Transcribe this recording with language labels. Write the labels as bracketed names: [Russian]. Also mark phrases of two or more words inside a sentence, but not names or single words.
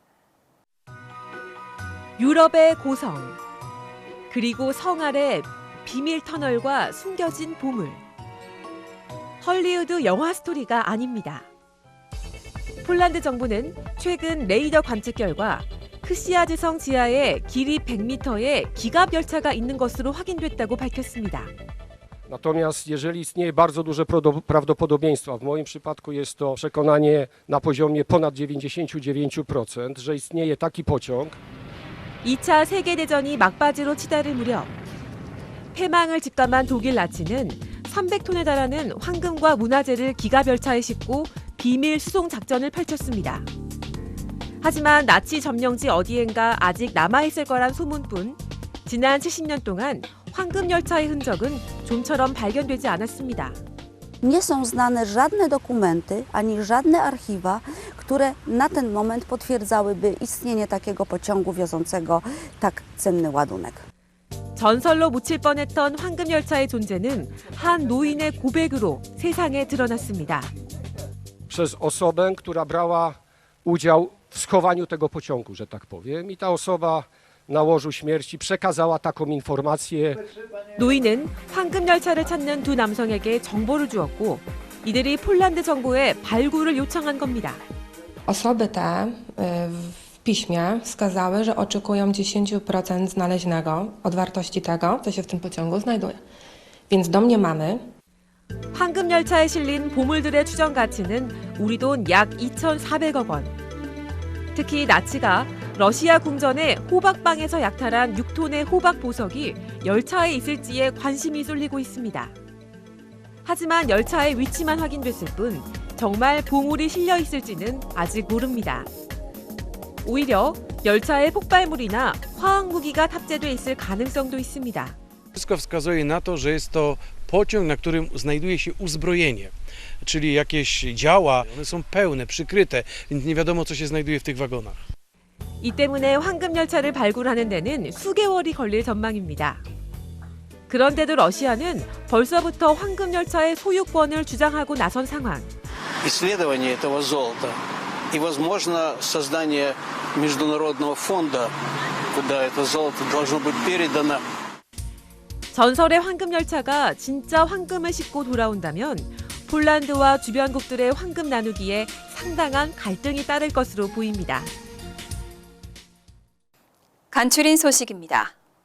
[Korean] 유럽의 고성, 그리고 성 아래 비밀 터널과 숨겨진 보물. 헐리우드 영화 스토리가 아닙니다. 폴란드 정부는 최근 레이더 관측 결과 크시아즈성 지하에 길이 100m의 기갑 열차가 있는 것으로 확인됐다고 밝혔습니다. [Polish] Natomiast jeżeli istnieje bardzo duże prawdopodobieństwo, w moim przypadku jest to przekonanie na poziomie ponad 99%, że istnieje taki pociąg. [Korean] 2차 세계대전이 막바지로 치달을 무렵 패망을 직감한 독일 나치는 300톤에 달하는 황금과 문화재를 기갑 열차에 싣고 비밀 수송 작전을 펼쳤습니다. 하지만 나치 점령지 어디엔가 아직 남아있을 거란 소문뿐 지난 70년 동안 황금 열차의 흔적은 좀처럼 발견되지 않았습니다. [Polish] Nie są znane żadne dokumenty ani żadne archiwa, które na ten moment potwierdzałyby istnienie takiego pociągu wiozącego tak cenny ładunek. [Korean] 전설로 묻힐 뻔했던 황금 열차의 존재는 한 노인의 고백으로 세상에 드러났습니다. [Polish] Przez osobę, która brała udział w schowaniu tego pociągu, że tak powiem. I ta osoba na łożu śmierci przekazała taką informację. [Korean] 노인은 황금 열차를 찾는 두 남성에게 정보를 주었고 이들이 폴란드 정부에 발굴을 요청한 겁니다. [Polish] Osoby te w piśmie wskazały, że oczekują 10% znaleźnego od wartości tego, co się w tym pociągu znajduje. Więc domniemamy, [Korean] 황금 열차에 실린 보물들의 추정 가치는 우리 돈 약 2,400억 원. 특히 나치가 러시아 궁전의 호박방에서 약탈한 6톤의 호박 보석이 열차에 있을지에 관심이 쏠리고 있습니다. 하지만 열차의 위치만 확인됐을 뿐 정말 보물이 실려 있을지는 아직 모릅니다. 오히려 열차에 폭발물이나 화학무기가 탑재돼 있을 가능성도 있습니다. [Polish] Wszystko wskazuje na to, że jest to pociąg, na którym znajduje się uzbrojenie, czyli jakieś działa, one są pełne, przykryte, więc nie wiadomo, co się znajduje w tych wagonach. [Korean] 이 때문에 황금 열차를 발굴하는 데는 수개월이 걸릴 전망입니다. 그런데도 러시아는 벌써부터 황금 열차의 소유권을 주장하고 나선 상황. [Russian] Исследование этого золота и, возможно, создание международного фонда, куда это золото должно быть передано. [Korean] 전설의 황금 열차가 진짜 황금을 싣고 돌아온다면 폴란드와 주변국들의 황금 나누기에 상당한 갈등이 따를 것으로 보입니다. 간추린 소식입니다.